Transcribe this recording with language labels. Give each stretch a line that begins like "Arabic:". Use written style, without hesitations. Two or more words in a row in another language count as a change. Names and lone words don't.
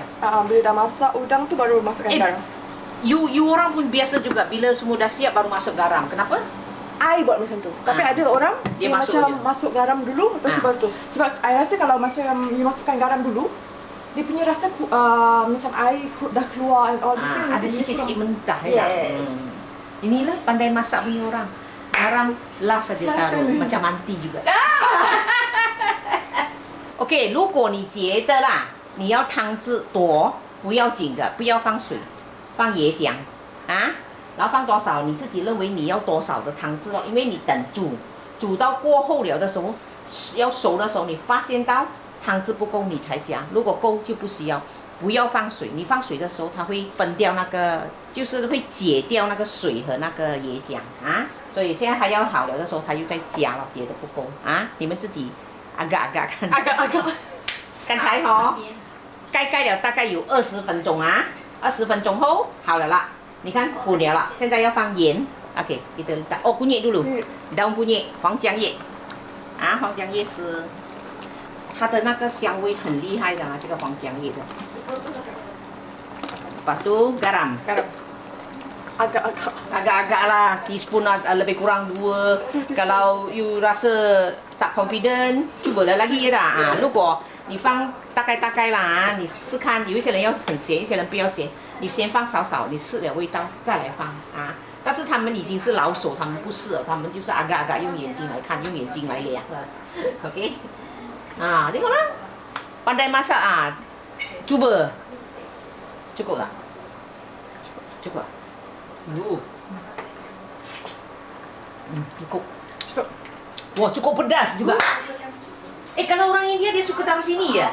Malay: Bila dah masak udang tu baru masukkan garam. You orang pun biasa juga bila semua dah siap baru masuk garam. Kenapa? I buat macam tu. Tapi ada orang dia macam masuk garam dulu lepas baru tu. Sebab I rasa kalau macam you masukkan garam dulu, dia punya rasa macam air dah keluar
English: and all this thing.
Malay: Ada sikit-sikit mentah ya. Inilah pandai masak punya orang. Garam last saja taruh. Macam aunty juga.
Chinese: OK， 如果你觉得啦，你要汤汁多，不要紧的，不要放水，放椰浆啊，然后放多少你自己认为你要多少的汤汁哦，因为你等煮到过后了的时候，要熟的时候，你发现到汤汁不够你才加，如果够就不需要，不要放水，你放水的时候它会分掉那个，就是会解掉那个水和那个椰浆啊，所以现在它要好了的时候，它又再加了，觉得不够啊，你们自己。
Malay: agak-agak kan. Agak-agak.
Chinese: 刚才盖了大概有20分钟啊，20分钟后好了啦。你看滚了啦，现在要放盐。OK，
Malay: kita letak kunyit dulu. Daun kunyit,
Chinese: 黄姜叶。 啊，黄姜叶丝，它的那个香味很厉害的啊，这个黄姜叶的。
Malay: Lepas tu garam. Agak-agak lah, teaspoon lebih kurang 2. Kalau you rasa tak confident, cubalah lagi ya dah.
Chinese: 如果你放大概啦，你试看，有一些人要很咸，一些人不要咸，你先放少少，你试了味道再来放啊。但是他们已经是老手，他们不是了，他们就是 agak-agak 用眼睛来看，用眼睛来量了。OK，
Malay: tengoklah, pandai masak cuba. Cukup tak? Cukup. Cukup. Wah, cukup pedas juga. Kalau orang India dia suka taruh sini ya?